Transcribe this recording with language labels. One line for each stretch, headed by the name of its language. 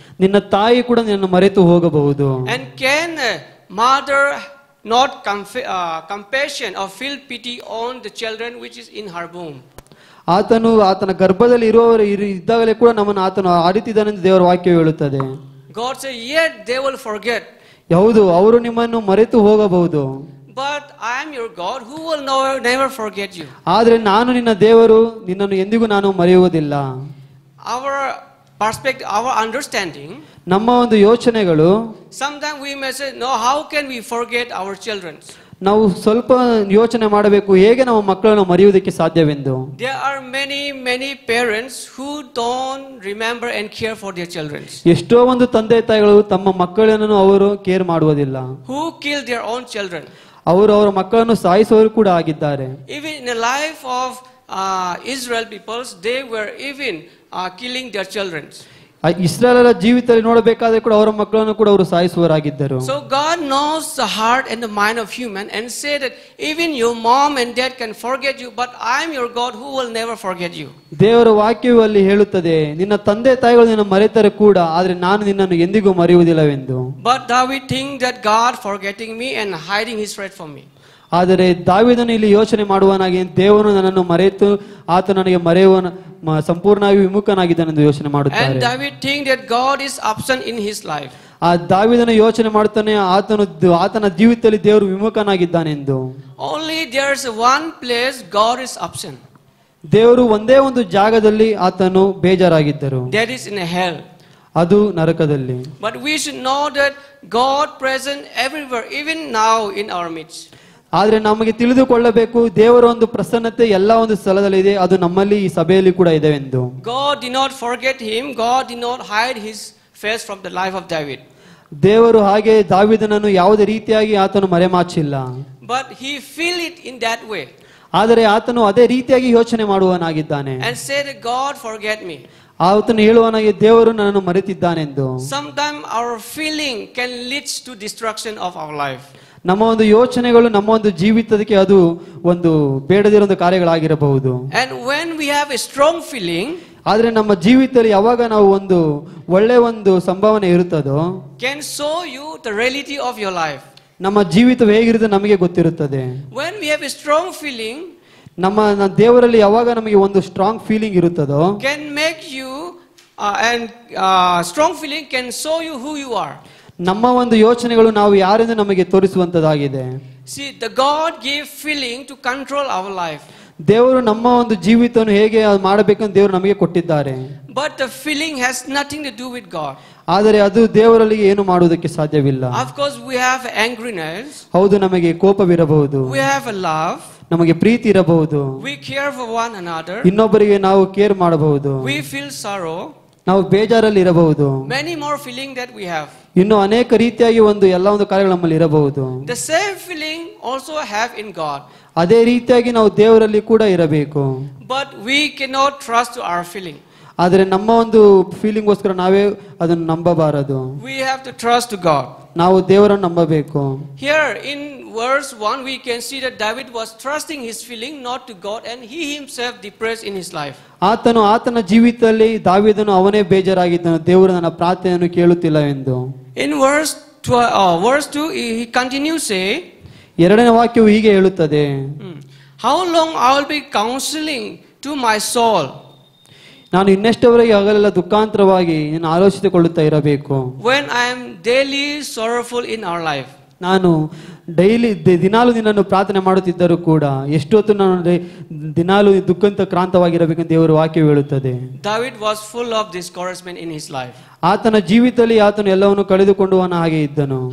Kannada: ನಿನ್ನ ತಾಯಿ ಕೂಡ ನಿನ್ನನ್ನು ಮರೆತು ಹೋಗಬಹುದು.
English: And can a mother not compassion or feel pity on the children which is in her womb?
Kannada: ಆತನು ಆತನ ಗರ್ಭದಲ್ಲಿ ಇದ್ದಾಗಲೇ ಕೂಡ ನಮ್ಮನ್ನು ಆತನು ಆಡಿತಿದ್ದಾನೆಂದು ದೇವರ ವಾಕ್ಯ ಹೇಳುತ್ತದೆ.
English: God said, yet they will forget.
Kannada: ಹೌದು, ಅವರು ನಿಮ್ಮನ್ನು ಮರೆತು ಹೋಗಬಹುದು.
English: But I am your God who will never forget you.
Kannada: ಆದರೆ ನಾನು ನಿನ್ನ ದೇವರು, ನಿನ್ನನ್ನು ಎಂದಿಗೂ ನಾನು ಮರೆಯುವುದಿಲ್ಲ.
English: Our perspective, our understanding,
Kannada: ನಮ್ಮ ಒಂದು ಯೋಚನೆಗಳು,
English: sometimes we may say, no, how can we forget our children?
Kannada: ನಾವು ಸ್ವಲ್ಪ ಯೋಚನೆ ಮಾಡಬೇಕು, ಹೇಗೆ ನಾವು ಮಕ್ಕಳನ್ನು ಮರೆಯುವುದಕ್ಕೆ ಸಾಧ್ಯವೆಂದು.
English: There are many parents who don't remember and care for their children.
Kannada: ಎಷ್ಟೋ ಒಂದು ತಂದೆ ತಾಯಿಗಳು ತಮ್ಮ ಮಕ್ಕಳನ್ನು ಅವರು ಕೇರ್ ಮಾಡುವುದಿಲ್ಲ.
English: Who kill their own children.
Kannada: ಅವರು ಅವರ ಮಕ್ಕಳನ್ನು ಸಾಯಿಸುವವರು ಕೂಡ ಆಗಿದ್ದಾರೆ.
English: Even in the life of Israel peoples, they were even killing their children.
Kannada: ಇಸ್ರಾಯೇಲರ ಜೀವಿತದಲ್ಲಿ ನೋಡಬೇಕಾದ್ರೆ ಕೂಡ ಅವರ ಮಕ್ಕಳನ್ನು ಕೂಡ ಅವರು ಸಾಯಿಸುವರಾಗಿದ್ದರು.
English: So God knows the heart and the mind of human and said that even your mom and dad can forget you, but I am your God who will never forget you.
Kannada: ದೇವರ ವಾಕ್ಯವು ಅಲ್ಲಿ ಹೇಳುತ್ತದೆ, ನಿನ್ನ ತಂದೆ ತಾಯಿಗಳು ನಿನ್ನ ಮರೆತರೆ ಕೂಡ ಆದರೆ ನಾನು ನಿನ್ನನ್ನು ಎಂದಿಗೂ ಮರೆಯುವುದಿಲ್ಲವೆಂದು.
English: But David think that God forgetting me and hiding his face from me.
Kannada: ಆದರೆ ದಾವೀದನು ಇಲ್ಲಿ ಯೋಚನೆ ಮಾಡುವನಾಗಿ, ದೇವರು ನನ್ನನ್ನು ಮರೆತು ಆತ ನನಗೆ ಮರೆಯುವನ ಸಂಪೂರ್ಣವಾಗಿ ವಿಮುಖನಾಗಿದ್ದಾನೆಂದು ಯೋಚನೆ ಮಾಡುತ್ತಾನೆ.
English: And David think that God is absent in his life.
Kannada: ಆ ದಾವೀದನು ಯೋಚನೆ ಮಾಡುತ್ತಾನೆ, ಆತನ ಜೀವಿತದಲ್ಲಿ ದೇವರು ವಿಮುಖನಾಗಿದ್ದಾನೆಂದು.
English: Only there is one place God is absent.
Kannada: ದೇವರು ಒಂದೇ ಒಂದು ಜಾಗದಲ್ಲಿ ಆತನು ಬೇಜಾರಾಗಿದ್ದರು.
English: That is in hell.
Kannada: ಅದು ನರಕದಲ್ಲಿ.
English: But we should know that God present everywhere, even now in our midst.
Kannada: ಆದ್ರೆ ನಮಗೆ ತಿಳಿದುಕೊಳ್ಳಬೇಕು, ದೇವರ ಒಂದು ಪ್ರಸನ್ನತೆ ಎಲ್ಲ ಒಂದು ಸ್ಥಳದಲ್ಲಿ ಇದೆ, ಅದು ನಮ್ಮಲ್ಲಿ ಈ ಸಭೆಯಲ್ಲಿ ಕೂಡ ಇದೆ ಎಂದು.
English: God did not forget him. God did not hide his face from the life of David.
Kannada: ದೇವರು ಹಾಗೆ ದಾವೀದನನ್ನು ಯಾವುದೇ ರೀತಿಯಾಗಿ ಆತನು ಮರೆಮಾಚಿಲ್ಲ.
English: But he feel it in that way.
Kannada: ಆದರೆ ಆತನು ಅದೇ ರೀತಿಯಾಗಿ ಯೋಚನೆ ಮಾಡುವನಾಗಿದ್ದಾನೆ.
English: And said, God forget me.
Kannada: ಆತನು ಹೇಳುವನಾಗಿ, ದೇವರು ನನ್ನನ್ನು ಮರೆತಿದ್ದಾನೆಂದು.
English: Sometimes our feeling can lead to destruction of our life.
Kannada: ನಮ್ಮ ಒಂದು ಯೋಚನೆಗಳು ನಮ್ಮ ಒಂದು ಜೀವಿತಕ್ಕೆ ಅದು ಒಂದು ಬೇಡದಿರೋ ಕಾರ್ಯಗಳಾಗಿರಬಹುದು.
English: And when we have a strong feeling,
Kannada: ಆದ್ರೆ ನಮ್ಮ ಜೀವಿತದಲ್ಲಿ ಯಾವಾಗ ನಾವು ಒಂದು ಒಳ್ಳೆ ಒಂದು ಸಂಭಾವನೆ ಇರುತ್ತದೋ,
English: can show you the reality of your life.
Kannada: ನಮ್ಮ ಜೀವಿತ ಹೇಗಿರುತ್ತೆ ನಮಗೆ ಗೊತ್ತಿರುತ್ತದೆ.
English: When we have a strong feeling,
Kannada: ನಮ್ಮ ದೇವರಲ್ಲಿ ಯಾವಾಗ ನಮಗೆ ಒಂದು
English: strong feeling
Kannada: ಇರುತ್ತದೋ,
English: can make you and strong feeling can show you who you are.
Kannada: ನಮ್ಮ ಒಂದು ಯೋಚನೆಗಳು ನಾವು ಯಾರೆಂದು ನಮಗೆ ತೋರಿಸುವಂತದಾಗಿದೆ.
English: See, the God gave feeling to control our life.
Kannada: ದೇವರು ನಮ್ಮ ಒಂದು ಜೀವಿತವನ್ನು ಹೇಗೆ ಮಾಡಬೇಕಂತ ದೇವರು ನಮಗೆ ಕೊಟ್ಟಿದ್ದಾರೆ.
English: But the feeling has nothing to do with God.
Kannada: ಆದರೆ ಅದು ದೇವರಲ್ಲಿ ಏನು ಮಾಡುವುದಕ್ಕೆ ಸಾಧ್ಯವಿಲ್ಲ.
English: Of course we have angriness.
Kannada: ಹೌದು, ನಮಗೆ ಕೋಪವಿರಬಹುದು,
English: We have a love.
Kannada: ನಮಗೆ ಪ್ರೀತಿ ಇರಬಹುದು,
English: We care for one another.
Kannada: ಇನ್ನೊಬ್ಬರಿಗೆ ನಾವು ಕೇರ್ ಮಾಡಬಹುದು,
English: We feel sorrow.
Kannada: ನಾವು ಬೇಜಾರಲ್ಲಿ ಇರಬಹುದು,
English: Many more feeling that we have.
Kannada: ಇನ್ನು ಅನೇಕ ರೀತಿಯಾಗಿ ಒಂದು ಎಲ್ಲ ಒಂದು ಕಾರ್ಯಗಳು ನಮ್ಮಲ್ಲಿ ಇರಬಹುದು.
English: The same feeling also have in God.
Kannada: ಅದೇ ರೀತಿಯಾಗಿ ನಾವು ದೇವರಲ್ಲಿ ಕೂಡ ಇರಬೇಕು.
English: But we cannot trust to our feeling.
Kannada: ಆದರೆ ನಮ್ಮ ಒಂದು ಫೀಲಿಂಗ್ಗೋಸ್ಕರ ನಾವೇ ಅದನ್ನು ನಂಬಬಾರದು.
English: We have to trust to God.
Kannada: ನಾವು ದೇವರನ್ನು ನಂಬಬೇಕು.
English: Here in verse 1 we can see that David was trusting his feeling not to God, and he himself depressed in his life.
Kannada: ಆತನ ಜೀವಿತದಲ್ಲಿ ದಾವೀದನು ಅವನೇ ಬೇಜಾರಾಗಿದ್ದನು, ದೇವರು ನನ್ನ ಪ್ರಾರ್ಥನೆಯನ್ನು ಕೇಳುತ್ತಿಲ್ಲ ಎಂದು.
English: In verse 2 he continues say,
Kannada: ಎರಡನೇ ವಾಕ್ಯವು ಹೀಗೆ ಹೇಳುತ್ತದೆ,
English: how long I will be counseling to my soul.
Kannada: ನಾನು ಇನ್ನೆಷ್ಟವರೆಗೆ ಹಗಲೆಲ್ಲ ದುಃಖಾಂತರವಾಗಿ ನಾನು ಆಲೋಚಿಸಿಕೊಳ್ಳುತ್ತಾ ಇರಬೇಕು.
English: When I am daily sorrowful in our life.
Kannada: ನಾನು ಡೈಲಿ ದಿನಾಲು ನಿನ್ನನ್ನು ಪ್ರಾರ್ಥನೆ ಮಾಡುತ್ತಿದ್ದರೂ ಕೂಡ ಎಷ್ಟೊತ್ತು ನಾನು ದಿನಾಲು ದುಃಖಂತ ಕ್ರಾಂತವಾಗಿರಬೇಕೆಂದು ದೇವರು ವಾಕ್ಯ ಹೇಳುತ್ತದೆ.
English: David was full of discouragement in his life.
Kannada: ಆತನ ಜೀವಿತದಲ್ಲಿ ಆತನು ಎಲ್ಲವನ್ನು ಕಳೆದುಕೊಂಡುವನ ಹಾಗೆ ಇದ್ದನು.